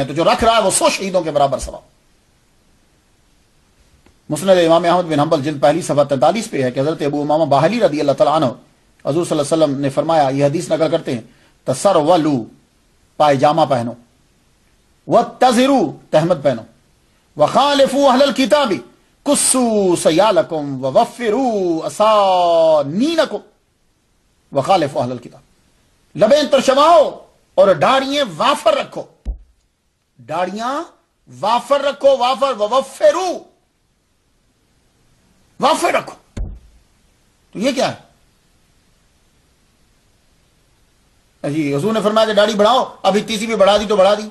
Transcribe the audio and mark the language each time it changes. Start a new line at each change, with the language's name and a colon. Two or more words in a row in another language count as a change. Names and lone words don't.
Urdu: تو جو رکھ رہا ہے وہ 100 شہیدوں کے برابر ثواب. مسند امام احمد بن حنبل جلد پہلی صفحہ 43 پہ ہے کہ حضرت ابو امامہ باہلی
Arabic: رضی اللہ تعالیٰ عنہ
Urdu: حضور
Arabic: صلی اللہ علیہ وسلم
Urdu: نے فرمایا، یہ حدیث نقل کرتے ہیں، تسرولو پائجامہ پہنو، واتزرو تہمت پہنو،
Arabic: وخالفوا اہل الکتاب کسوا سیالکم ووفروا اسانینکم وخالفوا اہل الکتاب.
Urdu: لبیں ترشواؤ اور داڑیاں وافر رکھو، داڑیاں وافر رکھو، ووفروا وافر رکھو. تو یہ کیا ہے؟ جی حضور نے فرمایا کہ داڑھی بڑھاؤ، اب اتنی سی بھی بڑھا دی تو بڑھا دی.